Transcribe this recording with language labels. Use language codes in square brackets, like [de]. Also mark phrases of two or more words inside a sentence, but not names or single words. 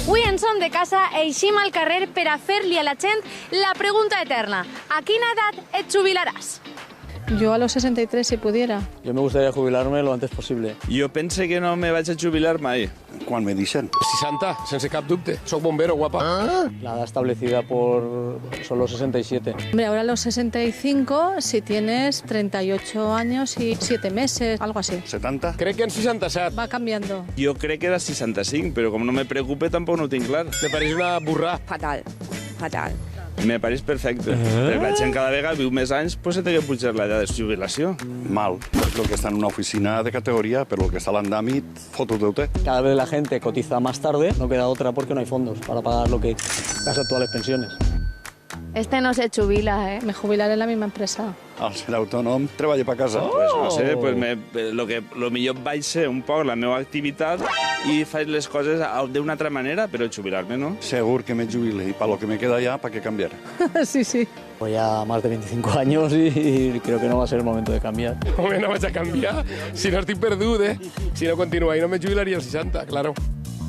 [ca] se'n són de casa i eixim al carrer per a fer-li a la gent la pregunta eterna. A quina edat et jubilaràs? [es] Yo a los 63 si pudiera. Yo me gustaría jubilarme lo antes posible. [ca] Jo pense que no me vaig a jubilar mai. Quan me deixen. 60, sense cap dubte. Soc bombero, guapa. [es] La edad establecida son los 67. Hombre, ahora a los 65 si tienes 38 años y 7 meses, algo así. 70? [ca] Crec que en 67. [es] Va cambiando. [ca] Jo crec que era 65, però com no me preocupe tampoc no ho tinc clar. Me pareix una burrà. Fatal, fatal. Me pareix perfecte. Perquè la gent cada vegada viu més anys, pues se té que pujar l'edat de jubilació. Mal. El que està en una oficina de categoria, però el que està a l'andamit, foto-te. [es] Cada vez la gente cotiza más tarde, no queda otra porque no hay fondos para pagar las actuales pensiones. Este no se jubila, Me jubilaré en la misma empresa. [ca] Al ser autònom, treballa per casa. Pues no sé, pues lo millor vaig ser un poc la meva activitat i faig les coses d'una altra manera, però jubilar-me no. Segur que me jubile i per lo que me queda ya, [es] ¿para qué cambiar? [ca] Sí, sí. [es] Voy ya más de 25 años y creo que no va a ser el momento de cambiar. [ca] Home, no vaig a canviar. Si no estic perdut, Si no continua i no me jubilaria als 60, claro.